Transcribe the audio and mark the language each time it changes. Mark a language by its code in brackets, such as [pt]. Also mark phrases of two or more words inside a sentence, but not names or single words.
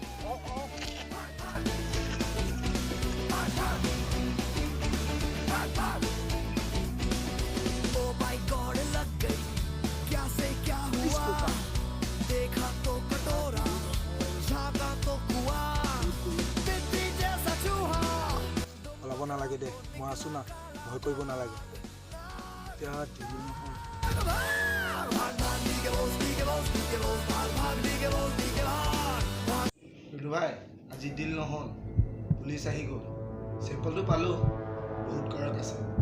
[en] Oh my God [hi] लग गई क्या से क्या हुआ देखा तो कटोरा झाका तो कुआ बिल्ली जैसा चूहा [as] ওলাব নালাগে দে মই আছো না ভয় কৰিব নালাগে এতিয়া টিভি নহয় ভাই আজি ডিল নহ'ল পুলিচ আহি গ'ল চেম্পলটো পালোঁ বহুত কাৰক আছে